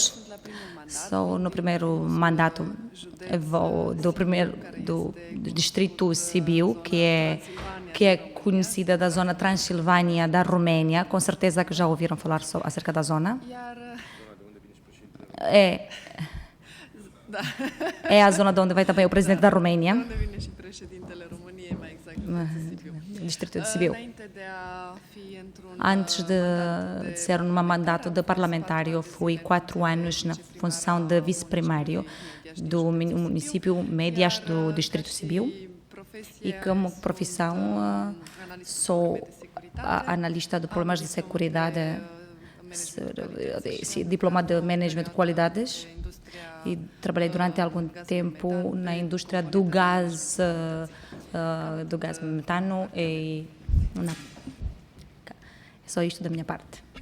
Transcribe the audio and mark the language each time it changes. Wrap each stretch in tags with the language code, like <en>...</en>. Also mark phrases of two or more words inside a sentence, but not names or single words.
<pt>Sou no primeiro mandato do distrito Sibiu, que é conhecida da zona Transilvânia da Roménia. Com certeza que já ouviram falar acerca da zona. É a zona de onde vai também o presidente da Roménia.</pt> <ro>Unde vine și președintele României</ro> <pt>Distrito de Sibiu. Antes de ser num mandato de parlamentar, eu fui 4 anos na função de vice-primário do município Médias do Distrito de Sibiu. E como profissão sou analista de problemas de segurança, diplomado de management de qualidades, e trabalhei durante algum tempo na indústria do gás metano é só isto da minha parte.</pt>